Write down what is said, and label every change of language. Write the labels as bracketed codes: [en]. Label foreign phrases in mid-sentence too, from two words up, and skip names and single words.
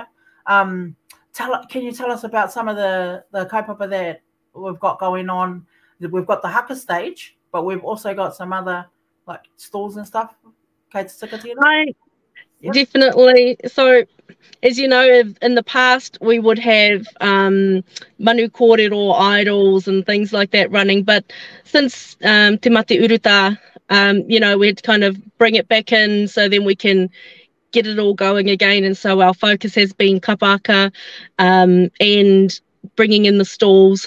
[en] Can you tell us about some of the kaupapa that we've got going on? We've got the haka stage, but we've also got some other like stalls and stuff. Definitely. So, as you know, in the past we would have [mi] manu kōrero [en] idols and things like that running, but since [mi] Te Mate Uruta, [en] we had to kind of bring it back in so then we can get it all going again. And so our focus has been kapaka and bringing in the stalls.